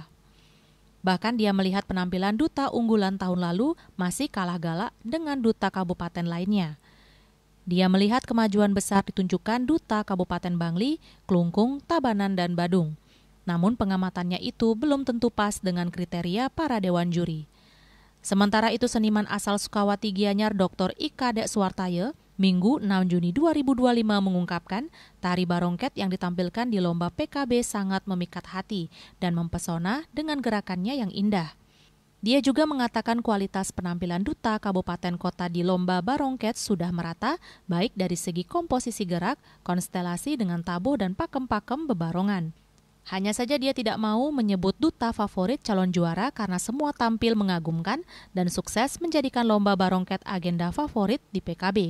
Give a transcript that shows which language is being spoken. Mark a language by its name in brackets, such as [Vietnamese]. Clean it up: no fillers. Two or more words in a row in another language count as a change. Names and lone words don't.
[Indonesian] Bahkan dia melihat penampilan duta unggulan tahun lalu masih kalah galak dengan duta kabupaten lainnya. Dia melihat kemajuan besar ditunjukkan duta Kabupaten Bangli, Klungkung, Tabanan, dan Badung. Namun pengamatannya itu belum tentu pas dengan kriteria para dewan juri. Sementara itu seniman asal Sukawati Gianyar Dr. Ika Dek Suwartaya Minggu 6 Juni 2025 mengungkapkan tari Barongket yang ditampilkan di lomba PKB sangat memikat hati dan mempesona dengan gerakannya yang indah. Dia juga mengatakan kualitas penampilan duta kabupaten kota di lomba Barongket sudah merata baik dari segi komposisi gerak, konstelasi dengan tabuh dan pakem-pakem bebarongan. Hanya saja dia tidak mau menyebut duta favorit calon juara karena semua tampil mengagumkan dan sukses menjadikan lomba Barongket agenda favorit di PKB.